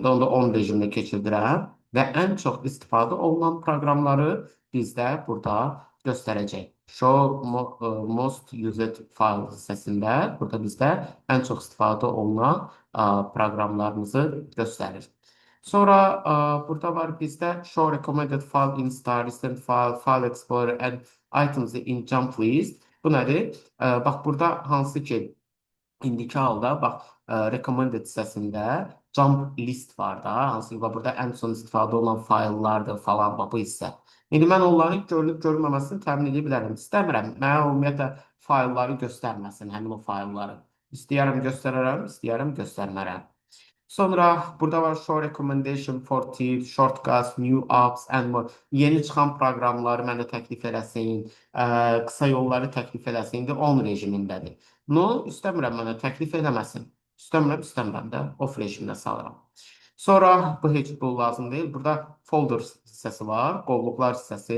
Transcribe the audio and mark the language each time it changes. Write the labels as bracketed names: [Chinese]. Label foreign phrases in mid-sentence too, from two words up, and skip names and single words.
[Azerbaijani] Onda 10 rejiminə keçirdirəm və ən çox istifadə olunan proqramları bizdə burada göstərəcək. [English] Show Most Used File [Azerbaijani] hissəsində burada bizdə ən çox istifadə olunan proqramlarımızı göstərir. Sonra burada var bizdə [English] Show Recommended File in Star, Recent File, File Explorer and Items in Jump List. [Azerbaijani] Bu nədir? Bax, burada hansı ki indiki halda, bax, Recommended hissəsində [English] Jump List [Azerbaijani] var da, hansı ki burada ən son istifadə olunan fayllardır falan, bax, bu hissə. İndi mən onların görünüb görünməməsini təmin edə bilərəm. İstəmirəm, mənə ümumiyyətlə faylları göstərməsin, həmin o faylları. İstəyərəm göstərərəm, istəyərəm göstərmərəm. Sonra burada var [English] Show Recommendation for Tips, Shortcuts, New Apps and more. [Azerbaijani] Yeni çıxan proqramları mənə təklif eləsin, qısa yolları təklif eləsin. İndi 10 rejimindədir. No, istəmirəm mənə təklif eləməsin. İstəmirəm də off rejiminə salıram. Sonra bu heç bu lazım deyil. Burada folder hissəsi var, qovluqlar hissəsi.